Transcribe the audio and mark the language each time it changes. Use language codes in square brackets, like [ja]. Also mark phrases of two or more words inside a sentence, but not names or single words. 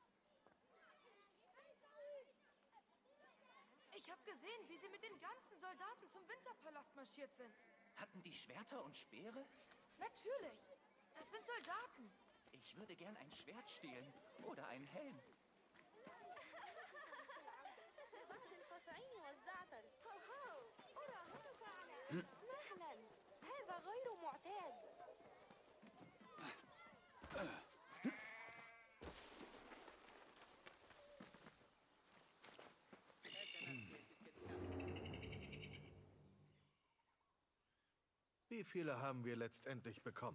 [de] Ich habe gesehen, wie sie mit den ganzen Soldaten zum Winterpalast marschiert sind. Hatten die Schwerter und Speere? Natürlich. Es sind Soldaten. Ich würde gern ein Schwert stehlen oder einen Helm. [ar] مهلا هذا غير معتاد. [de] Wie viele haben wir letztendlich bekommen?